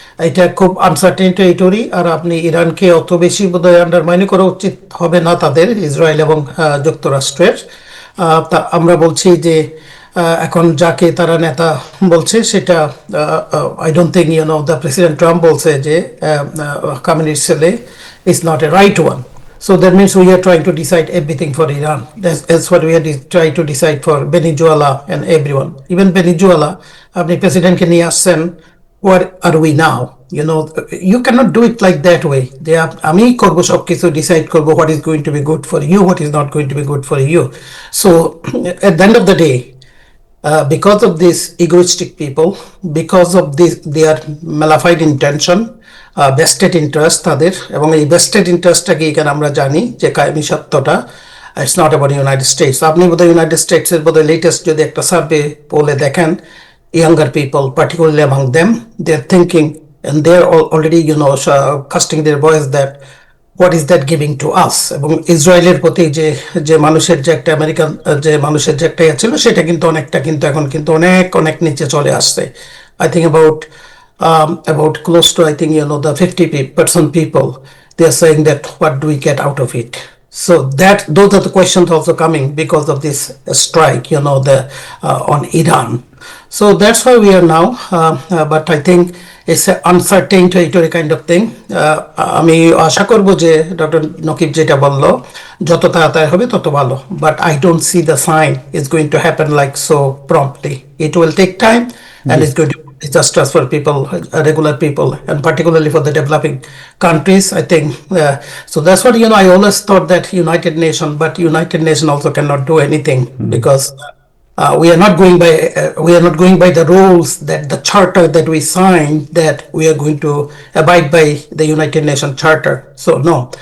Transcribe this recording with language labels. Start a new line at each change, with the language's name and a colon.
Bangla: এটা খুব uncertain territory, আর আপনি ইরানকে অত বেশি বোধহয় আন্ডারমাইন করা উচিত হবে না তাদের, ইসরায়েল এবং যুক্তরাষ্ট্রের। তা আমরা বলছি যে এখন যাকে তারা নেতা বলছে সেটা
English: I don't think the
Bangla: president Trump বলছে যে কমিউনিস্ট ছেলে
English: Is not a right one. So that means we are trying to decide everything for Iran. That's what we are trying to decide for Venezuela and everyone. Even Venezuela,
Bangla: আপনি প্রেসিডেন্টকে নিয়ে আসছেন,
English: what are we now? You cannot do it like that way.
Bangla: আমি করবো সবকিছু decide করবো
English: what is going to be good for you, what is not going to be good for you. So at the end of the day, because of these egoistic people, because of this their malified intention, vested interest
Bangla: তাদের, এবং এই vested interestটাকে এখানে আমরা জানি যে কায়েমি সত্যটা,
English: it's not about United States.
Bangla: আপনি বোধহয় ইউনাইটেড স্টেটসের বোধহয় লেটেস্ট যদি একটা সার্ভে পোলে দেখেন,
English: younger people, particularly among them, they're thinking and they're already casting their voice that what is that giving to us.
Bangla: এবং ইসরায়েলের প্রতি যে মানুষের যে একটা আমেরিকান যে মানুষের যে একটা ছিল সেটা কিন্তু অনেকটা কিন্তু এখন কিন্তু অনেক নিচে চলে আসছে.
English: I think about close to, I think, the 50% people, they are saying that what do we get out of it. So those are the questions also coming because of this strike, on Iran. So that's why we are now, but I think it's an uncertain territory kind of thing.
Bangla: আমি আশা করব যে doctor Nakib যেটা বললো যত তাড়াতাড়ি হবে তত ভালো,
English: but I don't see the sign it's going to happen like so promptly. It will take time, and it's going to be disastrous for people, regular people, and particularly for the developing countries, I think. So that's what, I always thought that United Nations also cannot do anything, because we are not going by the rules, that the charter that we signed, that we are going to abide by the United Nations Charter. So no.